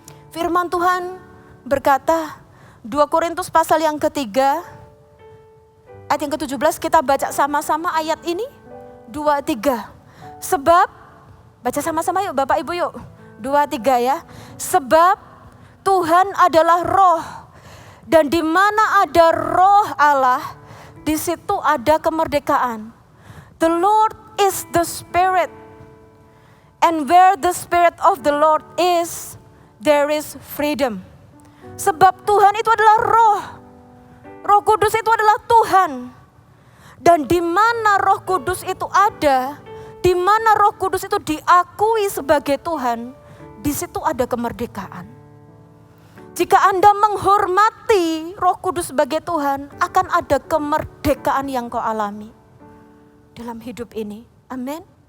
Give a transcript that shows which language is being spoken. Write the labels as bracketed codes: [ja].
[id] Firman Tuhan berkata, 2 Korintus pasal yang ketiga ayat yang ke-17, kita baca sama-sama ayat ini 2-3. Sebab, baca sama-sama yuk Bapak Ibu yuk, 2-3 ya. Sebab Tuhan adalah roh, dan di mana ada roh Allah, di situ ada kemerdekaan. [en] The Lord is the Spirit, and where the Spirit of the Lord is, there is freedom. [id] Sebab Tuhan itu adalah roh, Roh Kudus itu adalah Tuhan. Dan di mana Roh Kudus itu ada, di mana Roh Kudus itu diakui sebagai Tuhan, di situ ada kemerdekaan. Jika Anda menghormati Roh Kudus sebagai Tuhan, akan ada kemerdekaan yang kau alami dalam hidup ini. Amin.